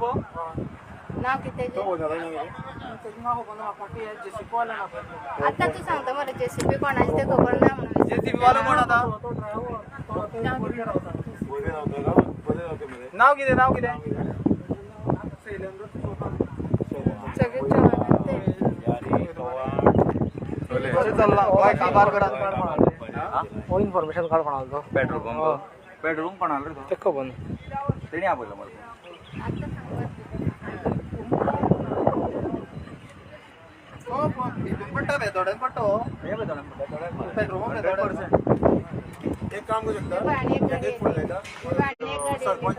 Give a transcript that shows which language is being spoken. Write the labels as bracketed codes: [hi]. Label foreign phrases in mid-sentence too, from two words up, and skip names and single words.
[kok] नाव कितें आता तू सांगता मरे JCB कोणाची ते खबर ना म्हणून JCB वालो कोण आता नाव कितें सगळे जवान ते चल्ला बाय काबार करा ओ इन्फॉर्मेशन काढ कोणाला [en] petrol pump [kok] कोणाला ते खबर तेणी आपयलो मला आता इथून पट्टा बेतोड्यान पट्टो हे बेतोड्यान पेट्रोल बेतोड्यान एक काम करू शकता एक फोन लायता सरपंच